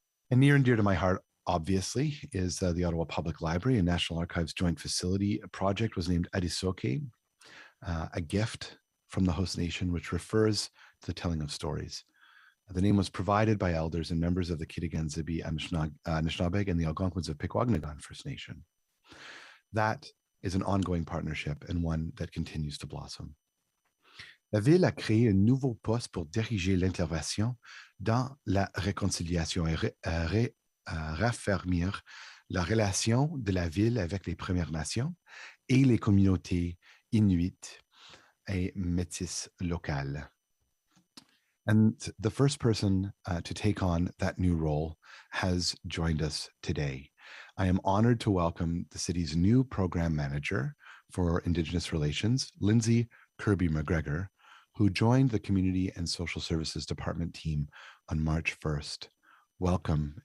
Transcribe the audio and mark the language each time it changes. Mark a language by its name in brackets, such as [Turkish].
[English] And near and dear to my heart, obviously, is the Ottawa Public Library and National Archives Joint Facility project was named Adisoke, a gift from the host nation, which refers to the telling of stories. The name was provided by elders and members of the Kitigan Zibi Anishinaabe and the Algonquins of Pikwakanagan First Nation. That is an ongoing partnership and one that continues to blossom. [French] La ville a créé un nouveau poste pour diriger l'intervention dans la réconciliation et raffermir la relation de la ville avec les Premières Nations et les communautés inuites et métisses locales. [English] And the first person to take on that new role has joined us today. I am honored to welcome the city's new program manager for Indigenous Relations, Lindsay Kirby McGregor, who joined the Community and Social Services Department team on March 1st. Welcome.